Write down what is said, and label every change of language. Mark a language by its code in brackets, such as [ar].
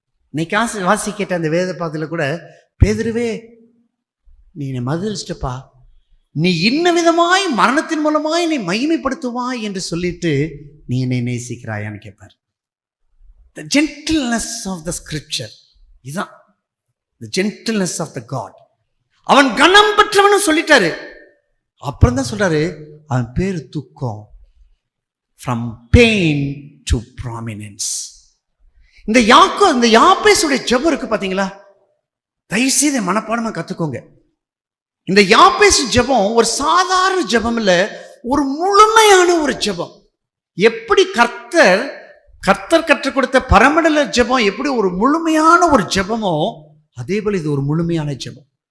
[ta] இன்னைக்கு வாசி கேட்ட அந்த வேத பாத்துல கூட, பேதுருவே நீ என்னை மதிலிச்சிட்டப்பா, நீ இன்ன விதமாய் மரணத்தின் மூலமாய் நீ மகிமைப்படுத்துவாய் என்று சொல்லிட்டு நீ என்னை நேசிக்கிறாயான்னு கேட்பார். [en] The gentleness of the scripture [ta] இதுதான் [en] the gentleness of the God. [ta] அவன் கனம் பெற்றவனு சொல்லிட்டாரு. அப்புறம் தான் சொல்றாரு அவன் பேரு துக்கம். [en] From pain to prominence. [ta] இந்த யாபேசுடைய ஜெபம் இருக்கு பாத்தீங்களா? தயவுசெய்து மனப்பாடமா கத்துக்கோங்க. இந்த யாபேசு ஜெபம் ஒரு சாதாரண ஜெபம் இல்ல, ஒரு முழுமையான ஒரு ஜெபம். எப்படி கர்த்தர் கற்றுக் கொடுத்த பரமண்டல ஜெபம் எப்படி ஒரு முழுமையான ஒரு ஜெபமோ, அதே போல இது ஒரு முழுமையான ஜெபம்.